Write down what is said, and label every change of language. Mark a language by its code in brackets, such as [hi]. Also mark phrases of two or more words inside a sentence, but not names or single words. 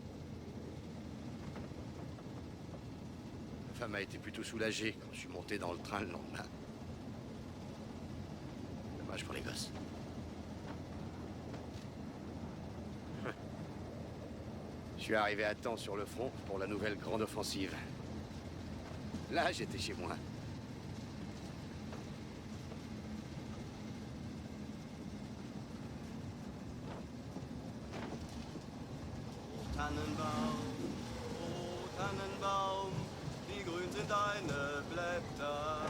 [fr] Ma femme a été plutôt soulagée quand je suis monté dans le train le lendemain. Dommage pour les gosses. Je suis arrivé à temps sur le front pour la nouvelle grande offensive. Là, j'étais chez moi. [de] Tannenbaum, oh Tannenbaum, wie grün sind deine Blätter.